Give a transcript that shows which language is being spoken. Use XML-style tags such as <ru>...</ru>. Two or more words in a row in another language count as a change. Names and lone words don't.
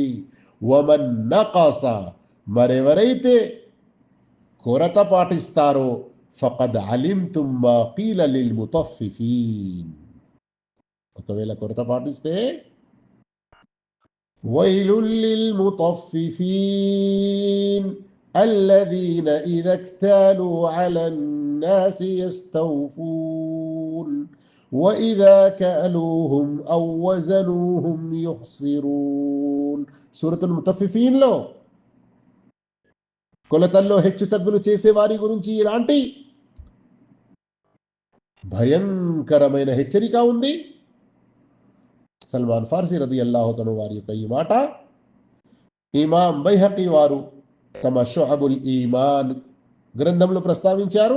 <ar>ومن نقص,</ar> <te>మరెవరైతే కొరత పాటిస్తారో</te> <ar>فقد علمتم ما قيل للمطففين,</ar> <te>ఒకవేళ కొరత పాటిస్తే</te> <ar>ويل للمطففين الذين إذا اكتالوا على الناس يستوفون وإذا كالوهم أو وزنوهم يخسرون.</ar> <te>సూరతుల్ ముతఫిఫీన్ లో కొలతల్లో హెచ్చు తగ్గులు చేసే వారి గురించి ఇలాంటి భయంకరమైన హెచ్చరిక ఉంది. సల్మాన్ ఫార్సీ</te> <ar>رضي الله تعالى</ar> <te>వారి యొక్క ఈ మాట ఇమాం బైహaqీ వారు తమ షుఅబుల్ ఈమాన్ గ్రంథంలో ప్రస్తావించారు.</te>